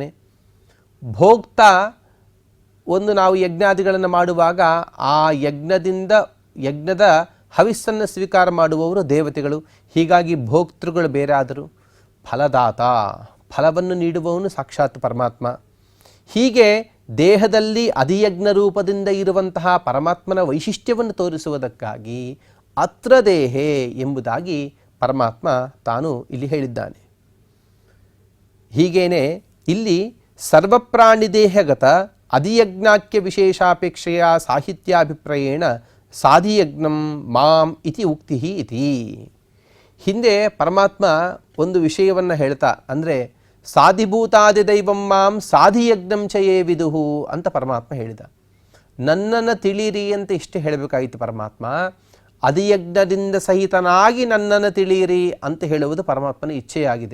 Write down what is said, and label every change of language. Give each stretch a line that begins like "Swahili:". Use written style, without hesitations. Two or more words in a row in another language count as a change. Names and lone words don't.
Kannada: ಭೋಕ್ತ ಒಂದು ನಾವು ಯಜ್ಞಾದಿಗಳನ್ನು ಮಾಡುವಾಗ ಆ ಯಜ್ಞದ ಹವಿಸ್ಸನ್ನು ಸ್ವೀಕಾರ ಮಾಡುವವರು ದೇವತೆಗಳು. ಹೀಗಾಗಿ ಭೋಕ್ತೃಗಳು ಬೇರೆ ಆದರು. ಫಲದಾತ, ಫಲವನ್ನು ನೀಡುವವನು ಸಾಕ್ಷಾತ್ ಪರಮಾತ್ಮ. ಹೀಗೆ ದೇಹದಲ್ಲಿ ಅಧಿಯಜ್ಞ ರೂಪದಿಂದ ಇರುವಂತಹ ಪರಮಾತ್ಮನ ವೈಶಿಷ್ಟ್ಯವನ್ನು ತೋರಿಸುವುದಕ್ಕಾಗಿ
Sanskrit: ಅತ್ರ ದೇಹೇ
Kannada: ಎಂಬುದಾಗಿ ಪರಮಾತ್ಮ ತಾನು ಇಲ್ಲಿ ಹೇಳಿದ್ದಾನೆ. ಹೀಗೇನೆ ಇಲ್ಲಿ
Sanskrit: ಸರ್ವಪ್ರಾಣಿದೇಹಗತ ಅಧಿಯಜ್ಞಾಖ್ಯ ವಿಶೇಷಾಪೇಕ್ಷೆಯ ಸಾಹಿತ್ಯಾಭಿಪ್ರಾಯೇಣ ಸಾಧಿಯಜ್ಞಂ ಮಾಂ ಇತಿ ಉಕ್ತಿ ಇತಿ.
Kannada: ಹಿಂದೆ ಪರಮಾತ್ಮ ಒಂದು ವಿಷಯವನ್ನು ಹೇಳ್ತಾ, ಅಂದರೆ
Sanskrit: ಸಾಧಿಭೂತಾದಿ ದೈವಂ ಮಾಂ ಸಾಧಿಯಜ್ಞಂ ಚಯೇ ವಿದುಹು
Kannada: ಅಂತ ಪರಮಾತ್ಮ ಹೇಳಿದ. ನನ್ನನ್ನು ತಿಳಿಯಿರಿ ಅಂತ ಇಷ್ಟೇ ಹೇಳಬೇಕಾಗಿತ್ತು ಪರಮಾತ್ಮ. ಅಧಿಯಜ್ಞದಿಂದ ಸಹಿತನಾಗಿ ನನ್ನನ್ನು ತಿಳಿಯಿರಿ ಅಂತ ಹೇಳುವುದು ಪರಮಾತ್ಮನ ಇಚ್ಛೆಯಾಗಿದೆ.